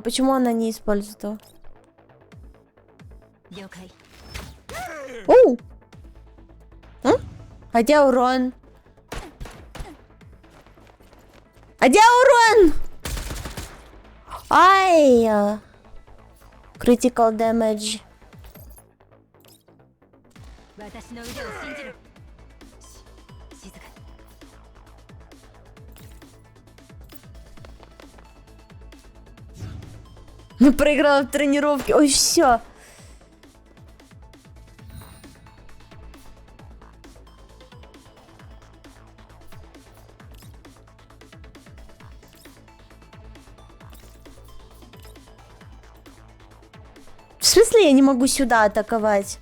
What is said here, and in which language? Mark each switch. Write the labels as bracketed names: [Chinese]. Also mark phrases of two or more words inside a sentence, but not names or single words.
[Russian] Почему она не использует его? Оу! Хотя урон. А где урон? Ай! [English] Critical damage. [Japanese] 私の腕を信じろ。静かに。 [Russian] Ну, проиграла в тренировке. Ой, все. В смысле я не могу сюда атаковать?